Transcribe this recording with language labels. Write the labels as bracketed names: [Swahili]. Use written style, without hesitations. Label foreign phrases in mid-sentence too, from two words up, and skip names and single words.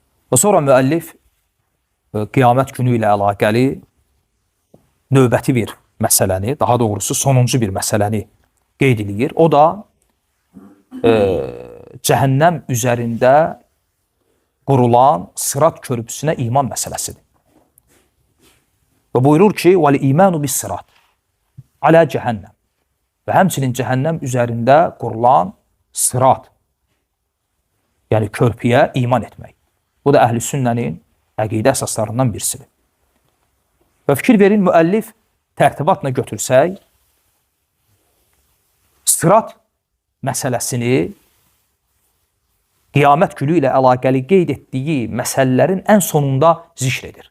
[Azerbaijani] Və sonra müəllif qiyamət günü ilə əlaqəli növbəti bir məsələni, daha doğrusu sonuncu bir məsələni qeyd edir. O da cəhənnəm üzərində qurulan sırat körpüsünə iman məsələsidir. Və buyurur ki, [Arabic] وَالْإِيمَانُ بِالصِّرَاطِ عَلَى cəhənnəm. [Azerbaijani] Və həmçinin cəhənnəm üzərində qurulan sırat, yəni körpüyə iman etmək. Bu da əhl-i sünnənin əqidə əsaslarından birisidir. Və fikir verin, müəllif tərtibatla götürsək, sırat məsələsini qiyamət günü ilə əlaqəli qeyd etdiyi məsələlərin ən sonunda zikr edir.